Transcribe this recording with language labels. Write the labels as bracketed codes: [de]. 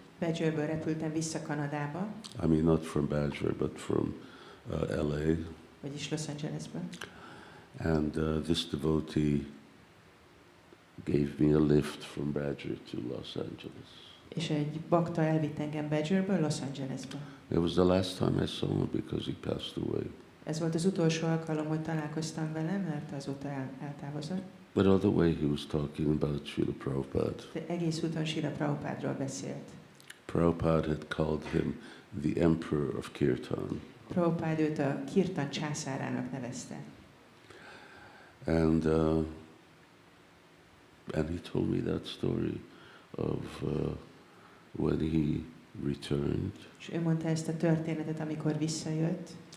[hu] Badgerből repültem vissza Kanadába, [en] I mean, not from Badger, but from LA. [hu] vagyis Los Angelesből. [en] And this devotee gave me a lift from Badger to Los Angeles. [hu] És egy bakta elvitt engem Badgerből Los Angelesbe. [en] It was the last time I saw him because he passed away. [hu] Ez volt az utolsó alkalom, hogy találkoztam vele, mert azóta eltávozott. [en] But all the way he was talking about Srila Prabhupada. [hu] De egész úton Srila Prabhupádról beszélt. [en] Prabhupada had called him the Emperor of Kirtan. [hu] Prabhupád őt a Kirtan császárának nevezte. [en] And he told me that story of when he returned. [hu] És ő mondta ezt a történetet, amikor visszajött.